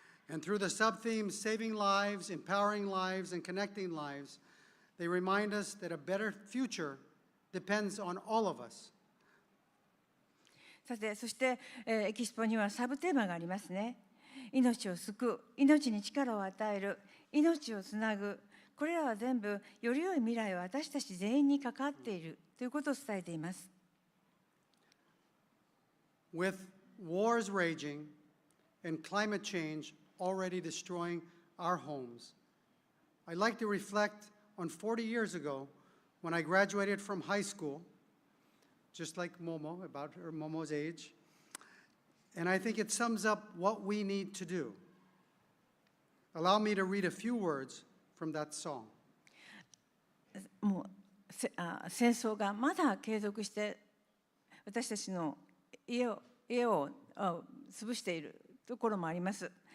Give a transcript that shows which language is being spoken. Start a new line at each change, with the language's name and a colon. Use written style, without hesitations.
English: And through the sub-themes Saving Lives, Empowering Lives, and Connecting Lives, they remind us that a better future depends on all of us.
Japanese: さて、そして、エキスポにはサブテーマがありますね。命を救う、命に力を与える、命をつなぐ、これらは全部より良い未来は私たち全員に関わっているということを伝えています。
English: With wars raging and climate change already destroying our homes, I'd like to reflect on 40 years ago when I graduated from high school, just like Momo, about her Momo's age, and I think it sums up what we need to do. Allow me to read a few words from that song.
Japanese: もう戦争がまだ継続して私たちの家を潰しているところもあります。